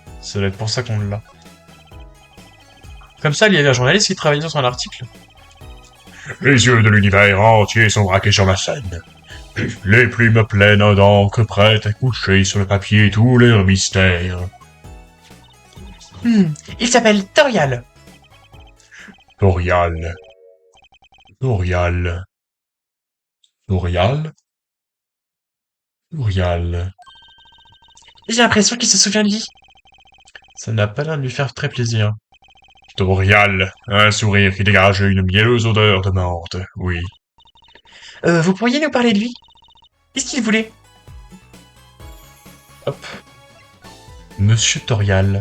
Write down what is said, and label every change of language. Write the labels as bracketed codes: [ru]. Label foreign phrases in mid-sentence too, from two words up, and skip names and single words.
[fr] Ça doit être pour ça qu'on l'a. Comme ça, il y avait un journaliste qui travaillait sur un article. Les yeux de l'univers entier sont braqués sur ma scène. Les plumes pleines d'encre prêtes à coucher sur le papier tous leurs mystères. Il s'appelle Torial. Torial. Torial. L'Orial. L'Orial. J'ai l'impression qu'il se souvient de lui. Ça n'a pas l'air de lui faire très plaisir. Torial. Un sourire qui dégage une mielleuse odeur de morte. Oui. Vous pourriez nous parler de lui? Qu'est-ce qu'il voulait? Hop. Monsieur Torial.